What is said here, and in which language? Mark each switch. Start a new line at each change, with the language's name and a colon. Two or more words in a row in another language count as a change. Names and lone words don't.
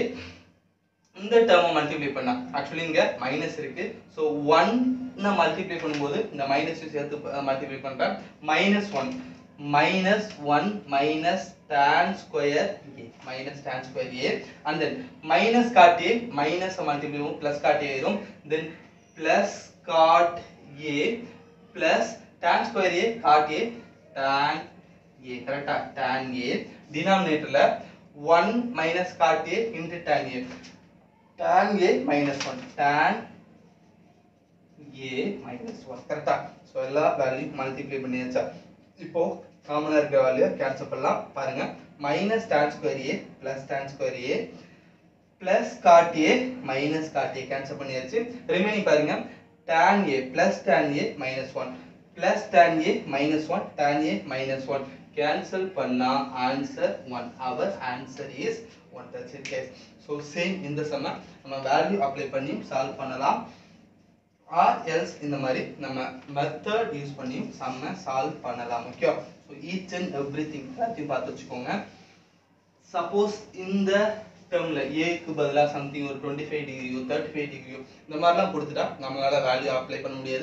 Tamil: இந்த
English: term multiply
Tamil: பண்ணா actually இங்க மைனஸ் இருக்கு, சோ 1 ன மல்டிப்ளை பண்ணும்போது இந்த மைனஸ் சேர்த்து மல்டிப்ளை பண்றேன், -1
English: minus tan square a, minus tan square a, and then minus cot a, minus மல்டிப்ளை பண்ணும் plus cot a ஆயிரும், then plus cot a plus tan square a cot a tan a. கரெக்ட்டா? tan a, denominatorல 1 minus cot a into tan a, tan a minus 1, tan a minus 1. கரெக்ட்டா?
Tamil: சோ எல்லா வேல்யூ மல்டிப்ளை பண்ணியாச்சா? இப்போ காமனா இருக்க வேல்யூ கேன்சல் பண்ணலாம். பாருங்க,
English: minus tan square a plus tan square a plus cot a minus cot a
Tamil: கேன்சல் பண்ணியாச்சு. ரிமைனிங் பாருங்க,
English: tan a plus tan a minus 1 plus tan a minus 1 tan a minus 1 கேன்சல் பண்ணா ஆன்சர் 1. our answer is 1. that's it guys. so same
Tamil: இந்த சம்ம நம்ம
English: வேல்யூ அப்ளை பண்ணி சால்வ் பண்ணலாம்.
Tamil: or else இந்த மாதிரி நம்ம மெத்தட் யூஸ் பண்ணி சம்ம சால்வ் பண்ணலாம்.
English: okay, so each and everything
Tamil: எல்லாத்தையும் பார்த்து வச்சுக்கோங்க. சப்போஸ் இந்த டேர்ம்ல ஏக்கு பதிலாக சம்திங் ஒரு 25 டிகிரியோ 35 டிகிரியோ இந்த மாதிரிலாம் கொடுத்துட்டா நம்மளால வேல்யூ அப்ளை பண்ண முடியாது.